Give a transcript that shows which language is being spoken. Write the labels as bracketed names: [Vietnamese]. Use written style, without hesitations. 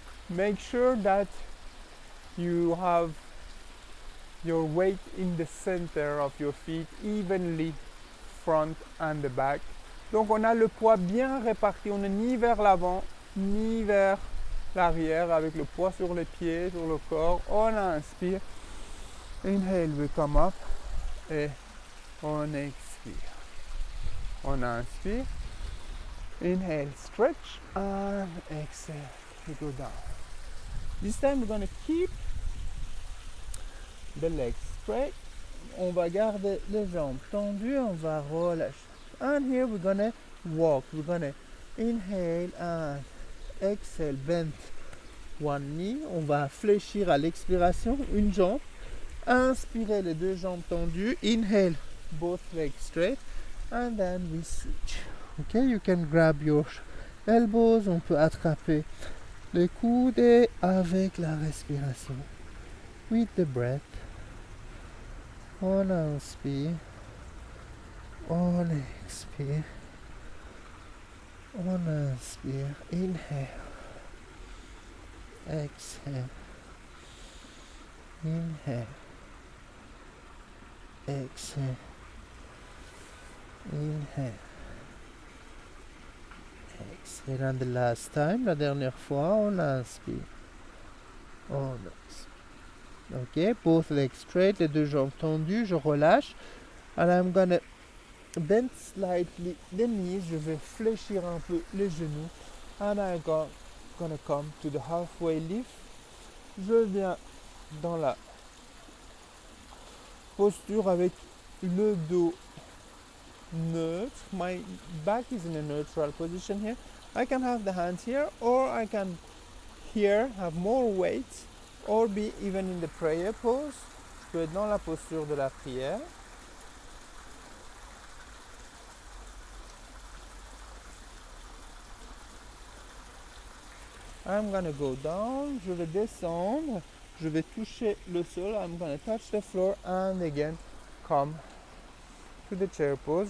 [English] Make sure that you have your weight in the center of your feet evenly, front and the back. [French] Donc on a le poids bien réparti, on n'est ni vers l'avant, ni vers l'arrière, avec le poids sur les pieds, sur le corps. On inspire, [English] inhale, we come up, [French] et on expire. On inspire, [English] inhale, stretch, and exhale, we go down. This time we're going to keep the legs straight. [French] On va garder les jambes tendues, on va relâcher. [English] And here we're gonna walk. We're gonna inhale and exhale, bend one knee. [French] On va fléchir à l'expiration, une jambe. Inspirez les deux jambes tendues. [English] Inhale, both legs straight. And then we switch. Okay, you can grab your elbows. [French] On peut attraper les coudes avec la respiration. [English] With the breath. [French] On inspire. On expire. On inspire. [English] Inhale. Exhale. Inhale. Exhale. Inhale. Exhale. And the last time, [French] la dernière fois, on inspire. On expire. [English] Ok, both legs straight, [French] les deux jambes tendues, je relâche. [English] And I'm gonna bend slightly the knees, [French] je vais fléchir un peu les genoux. [English] And I'm gonna come to the halfway lift. [French] Je viens dans la posture avec le dos neutre. [English] My back is in a neutral position here. I can have the hands here, or I can here have more weight, or be even in the prayer pose. [French] Je peux être dans la posture de la prière. [English] I'm gonna go down, [French] je vais descendre, je vais toucher le sol, [English] I'm gonna touch the floor and again come to the chair pose.